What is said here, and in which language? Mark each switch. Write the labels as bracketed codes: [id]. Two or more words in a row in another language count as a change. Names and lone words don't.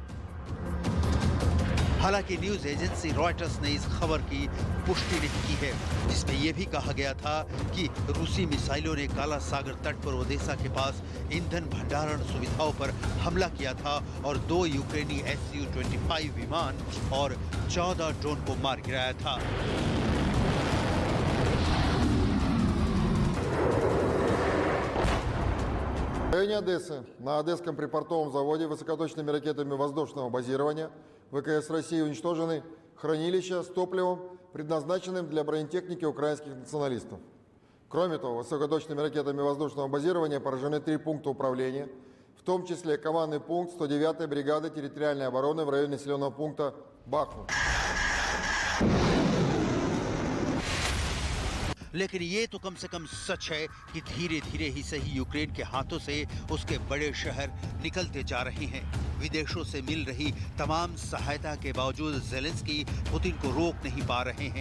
[hi] हालांकि न्यूज एजेंसी रॉयटर्स ने इस खबर की पुष्टि नहीं की है, जिसमें यह भी कहा गया था कि रूसी मिसाइलों ने काला सागर तट पर ओदेसा के पास ईंधन भंडारण सुविधाओं पर हमला किया था और 2 यूक्रेनी Su-25 विमान और 14 ड्रोन को मार गिराया था। [ru] В районе Одессы на Одесском припортовом заводе высокоточными ракетами воздушного базирования ВКС России уничтожены хранилища с топливом, предназначенным для бронетехники украинских националистов. Кроме того, высокоточными ракетами воздушного базирования поражены 3 пункта управления, в том числе командный пункт 109-й бригады территориальной обороны в районе населенного пункта Бахмут. [hi] लेकिन ये तो कम से कम सच है कि धीरे धीरे ही सही यूक्रेन के हाथों से उसके बड़े शहर निकलते जा रहे हैं। विदेशों से मिल रही तमाम सहायता के बावजूद ज़ेलेंस्की पुतिन को रोक नहीं पा रहे हैं।